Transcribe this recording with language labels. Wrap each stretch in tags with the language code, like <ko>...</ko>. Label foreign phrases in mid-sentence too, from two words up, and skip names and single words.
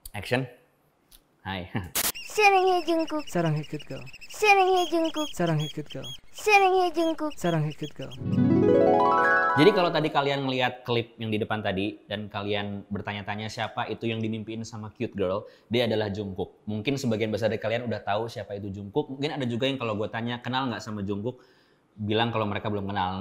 <id>Action. Hai.</id> <ko>사랑해 중국 사랑해</ko> <en>cute girl.</en> <ko>사랑해 중국 사랑해</ko> <en>cute girl.</en> <ko>사랑해 중국 사랑해</ko> <en>cute girl.</en> <id>Jadi kalau tadi kalian melihat klip yang di depan tadi dan kalian bertanya-tanya siapa itu yang dimimpiin sama</id> <en>cute girl,</en> <id>dia adalah Jungkook. Mungkin sebagian besar dari kalian udah tahu siapa itu Jungkook. Mungkin ada juga yang kalau gue tanya kenal nggak sama Jungkook, bilang kalau mereka belum kenal.</id>